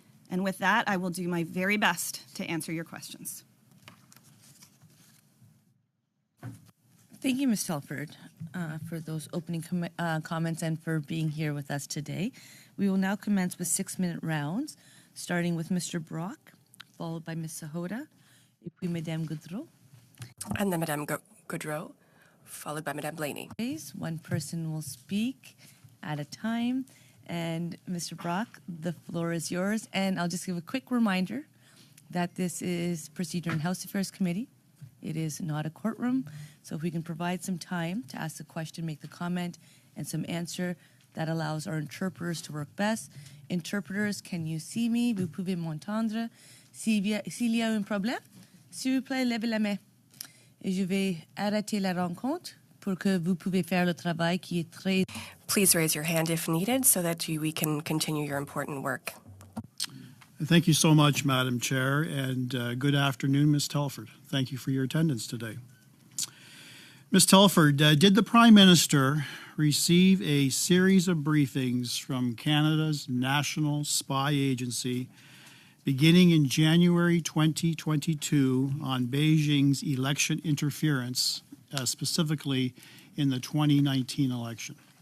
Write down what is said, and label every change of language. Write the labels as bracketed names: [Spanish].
[English] And with that, I will do my very best to answer your questions. Thank you, Ms. Telford, for those opening comments and for being here with us today. We will now commence with 6-minute rounds, starting with Mr. Brock, followed by Ms. [French] Sahota, et puis Madame Goudreau. [English] And then Madame Goudreau, followed by Madame Blaney. One person will speak at a time. And Mr. Brock, the floor is yours. And I'll just give a quick reminder that this is Procedure and House Affairs Committee. It is not a courtroom. So if we can provide some time to ask the question, make the comment, and some answer, that allows our interpreters to work best. Interpreters, can you see me? [French] Vous pouvez m'entendre? S'il y a un problème, s'il vous plaît, levez la main. Et je vais arrêter la rencontre pour que vous pouvez faire le travail qui est très... [English] Please raise your hand if needed so that we can continue your important work. Thank you so much, Madam Chair, and good afternoon, Ms. Telford. Thank you for your attendance today. Ms. Telford, did the Prime Minister receive a series of briefings from Canada's National Spy Agency beginning in January 2022 on Beijing's election interference, specifically in the 2019 election?